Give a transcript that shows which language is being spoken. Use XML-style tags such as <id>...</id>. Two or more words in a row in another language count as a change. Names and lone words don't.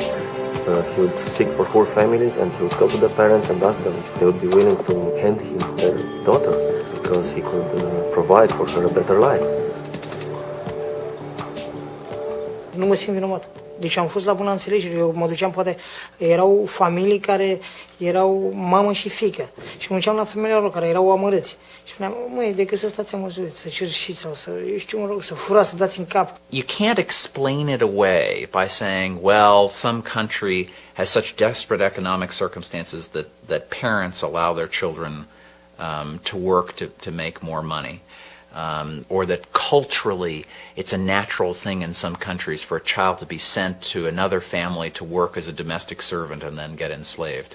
<en>He would seek for poor families, and he would go to the parents and ask them if they would be willing to hand him their daughter because he could provide for her a better life.</en> <ro>Nu mă simt vinovat. Deci am fost la bună înțelegere. Eu mă duceam, poate, erau familii care erau mamă și fiică. Și mă duceam la femeile lor care erau amărâți. Și spuneam, măi, decât să stați amăzuiți, să cerșiți sau să, eu știu, mă rog, să furați, să dați în cap.</ro> <en>You can't explain it away by saying, well, some country has such desperate economic circumstances that parents allow their children to work to make more money. Or that culturally it's a natural thing in some countries for a child to be sent to another family to work as a domestic servant and then get enslaved.</en>